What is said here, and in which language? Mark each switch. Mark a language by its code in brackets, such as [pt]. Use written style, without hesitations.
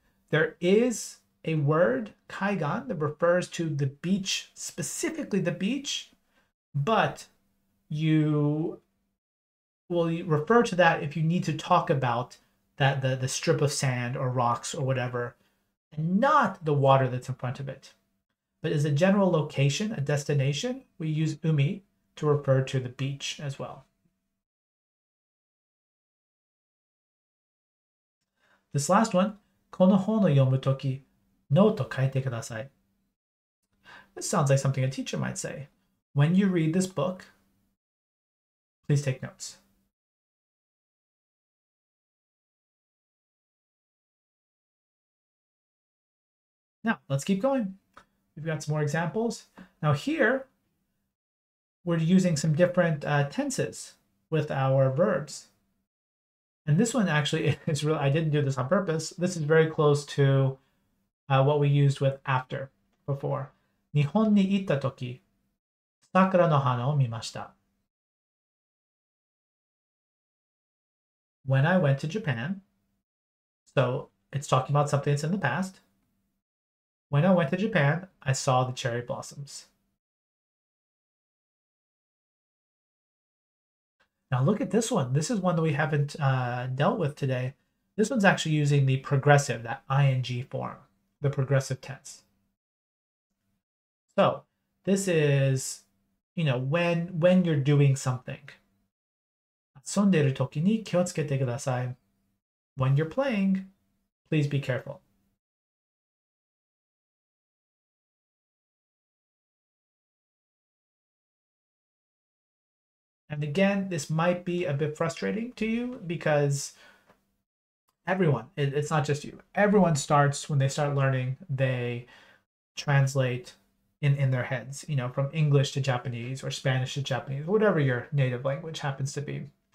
[en] there is a word, kaigan, that refers to the beach, specifically the beach, but you will refer to that if you need to talk about that the strip of sand or rocks or whatever, and not the water that's in front of it. But as a general location, a destination, we use umi to refer to the beach as well. [ja] This last one, この本を読むとき、ノート書いてください. [en] This sounds like something a teacher might say. When you read this book, please take notes. Now, let's keep going. We've got some more examples. Now here, we're using some different tenses with our verbs. And this one actually is really, I didn't do this on purpose. This is very close to what we used with after before. [ja] 日本に行ったとき、桜の花を見ました. [en] When I went to Japan, so it's talking about something that's in the past. When I went to Japan, I saw the cherry blossoms. Now look at this one. This is one that we haven't dealt with today. This one's actually using the progressive, that ing form, the progressive tense. So this is, when you're doing something. [ja] 遊んでいるときに気をつけてください. [en] When you're playing, please be careful. And again, this might be a bit frustrating to you because everyone, it's not just you, everyone starts, when they start learning, they translate in their heads, from English to Japanese or Spanish to Japanese, whatever your native language happens to be.